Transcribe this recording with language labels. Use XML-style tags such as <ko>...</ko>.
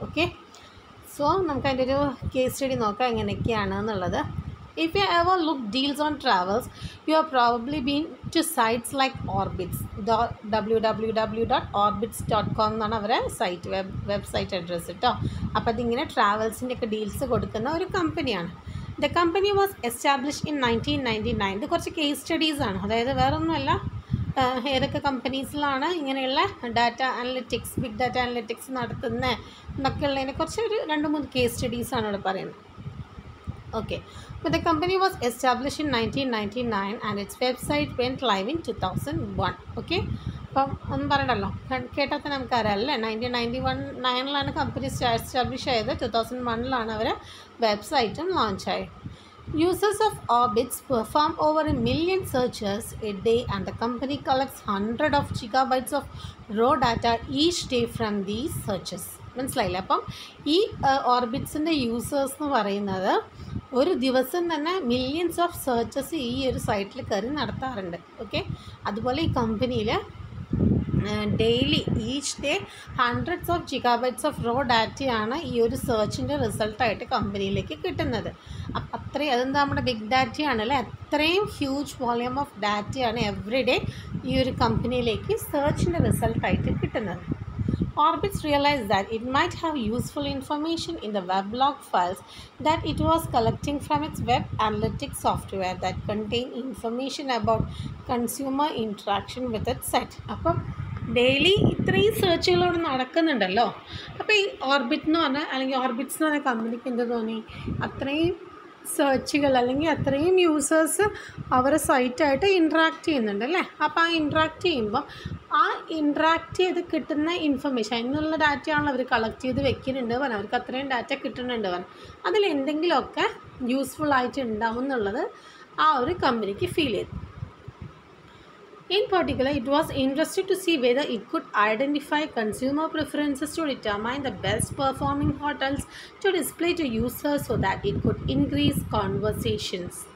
<ml>Okay, so നമുക്കതിൻ്റെ ഒരു case study നോക്കാം എങ്ങനെയൊക്കെയാണ് എന്നുള്ളത്.</ml> <en>If you ever look deals on travels, you have probably been to sites like Orbitz.</en> <ml>www.orbitz.com എന്നാണ് അവരെ വെബ്സൈറ്റ് അഡ്രസ്സ് കേട്ടോ. അപ്പോൾ അതിങ്ങനെ ട്രാവൽസിൻ്റെ ഒക്കെ ഡീൽസ് കൊടുക്കുന്ന ഒരു കമ്പനിയാണ്.</ml> <en>The company was established in 1999.</en> <ml>ഇത് കുറച്ച് കേസ് സ്റ്റഡീസാണ്, അതായത് വേറൊന്നുമല്ല, ഏതൊക്കെ കമ്പനീസിലാണ് ഇങ്ങനെയുള്ള data analytics, big data analytics നടത്തുന്നത് എന്നൊക്കെ ഉള്ളതിനെ കുറിച്ച് ഒരു 2-3 കേസ് സ്റ്റഡീസാണ് ഇവിടെ പറയുന്നത്.</ml> <en>Okay, but the company was established in 1999 and its website went live in 2001.</en> <ml>Okay, അപ്പം ഒന്നും പറയണ്ടല്ലോ, കേട്ടാൽ നമുക്കറിയാമല്ലേ. 1991 കമ്പനി എസ്റ്റാബ്ലിഷ് ചെയ്ത് 2001 അവർ വെബ്സൈറ്റും ലോഞ്ച് ആയി.</ml> <en>Users of Orbitz perform over 1 million searches a day and the company collects 100 of gigabytes of raw data each day from these searches.</en> <ml>മനസ്സിലായില്ല? അപ്പം ഈ ഓർബിറ്റ്സിൻ്റെ യൂസേഴ്സ് എന്ന് പറയുന്നത് ഒരു ദിവസം തന്നെ മില്യൺസ് ഓഫ് സെർച്ചസ് ഈ ഒരു സൈറ്റിൽ കയറി നടത്താറുണ്ട്. ഓക്കെ, അതുപോലെ ഈ കമ്പനിയിൽ daily each day 100s of gigabytes of raw ഡാറ്റയാണ് ഈ ഒരു സെർച്ചിൻ്റെ റിസൾട്ടായിട്ട് കമ്പനിയിലേക്ക് കിട്ടുന്നത്. അത്രയും അതെന്താ നമ്മുടെ ബിഗ് ഡാറ്റയാണല്ലേ, അത്രയും ഹ്യൂജ് വോളിയം ഓഫ് ഡാറ്റയാണ് എവറി ഡേ ഈ ഒരു കമ്പനിയിലേക്ക് സെർച്ചിൻ്റെ റിസൾട്ടായിട്ട് കിട്ടുന്നത്.</ml> <en>Orbitz realized that it might have useful information in the weblog files that it was collecting from its web analytics software that contained information about consumer interaction with its site.</en> <ml>അപ്പം daily ഇത്രയും സെർച്ചുകളോട് നടക്കുന്നുണ്ടല്ലോ. അപ്പോൾ ഈ orbit എന്ന് പറഞ്ഞാൽ, അല്ലെങ്കിൽ orbits എന്ന് പറഞ്ഞ കമ്പനിക്ക് എന്ത് തോന്നി, അത്രയും സെർച്ചുകൾ അല്ലെങ്കിൽ അത്രയും യൂസേഴ്സ് അവരെ സൈറ്റായിട്ട് ഇൻട്രാക്ട് ചെയ്യുന്നുണ്ട് അല്ലേ. അപ്പോൾ ആ ഇൻട്രാക്ട് ചെയ്യുമ്പോൾ ആ ഇൻട്രാക്ട് ചെയ്ത് കിട്ടുന്ന ഇൻഫർമേഷൻ, അതിനുള്ള ഡാറ്റയാണല്ലോ അവർ കളക്ട് ചെയ്ത് വെക്കുന്നുണ്ട് പറഞ്ഞു, അവർക്ക് അത്രയും ഡാറ്റ കിട്ടുന്നുണ്ട് പറഞ്ഞു, അതിലെന്തെങ്കിലുമൊക്കെ യൂസ്ഫുൾ ആയിട്ട് ഉണ്ടാവും എന്നുള്ളത് ആ ഒരു കമ്പനിക്ക് ഫീൽ ചെയ്തു.</ml> <en>In particular, it was interested to see whether it could identify consumer preferences to determine the best performing hotels to display to users so that it could increase conversions.</en>